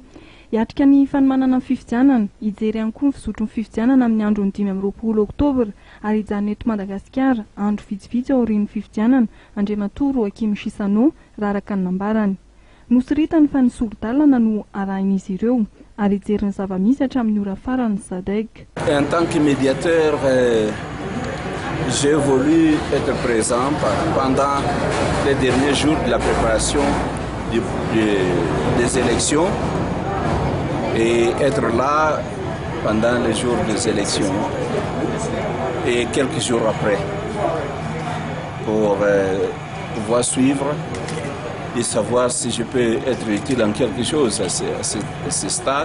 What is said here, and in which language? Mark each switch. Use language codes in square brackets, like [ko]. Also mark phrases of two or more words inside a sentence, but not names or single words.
[mg] Hiatrika ny fanomanana ny fifidianana, hijery ihany koa ny fizotry ny fifidianana amin'ny androny 5 Oktobra ary hijanona eto Madagasikara andro vitsivitsy aorian'ny fifidianana Andriamatoa Joaquim Chissano raraka ny nambarany. Nosoritany fa ny solidalana no arahin'izy ireo ary hijery ny zava-misy hatramin'ny ora farany SADC. [fr] En tant que médiateur, j'ai voulu être présent pendant les derniers jours de la préparation des élections et être là pendant les jours des élections et quelques jours après pour pouvoir suivre et savoir si je peux être utile en quelque chose à ce stade.